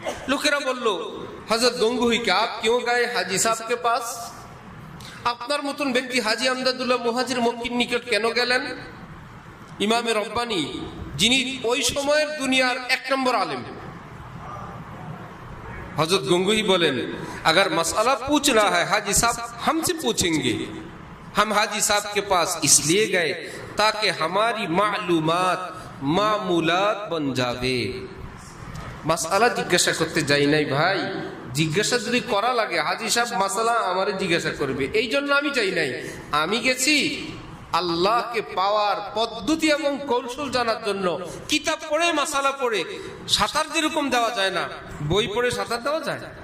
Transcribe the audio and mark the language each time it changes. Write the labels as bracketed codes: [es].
[bn] লোকেরা বলল, [hi] হযরত গঙ্গুহি কে আপ क्यों गए हाजी साहब के पास? [bn] আপনার মতন ব্যক্তি হাজী আমদাদুল্লাহ মুহাজির মক্কির নিকট কেন গেলেন? ইমামে রব্বানী, যিনি ওই সময়ের দুনিয়ার 1 নম্বর আলেম। [hi] हजरत गंगोही बोले, अगर मसला पूछना है हाजी साहब हमसे पूछेंगे, हम हाजी साहब के पास इसलिए गए ताकि हमारी मालूमात मामूलात बन जावे। मसला जिज्ञासा करते [bn] যাই নাই ভাই, জিজ্ঞাসা যদি করা লাগে হাজি সাহেব মাসালা আমারে জিজ্ঞাসা করবে, এই জন্য আমি চাই নাই। আমি গেছি আল্লাহকে পাওয়ার পদ্ধতি এবং কৌশল জানার জন্য। কিতাব পড়ে মাসালা পড়ে সাঁতার যেরকম দেওয়া যায় না, বই পড়ে সাঁতার দেওয়া যায়?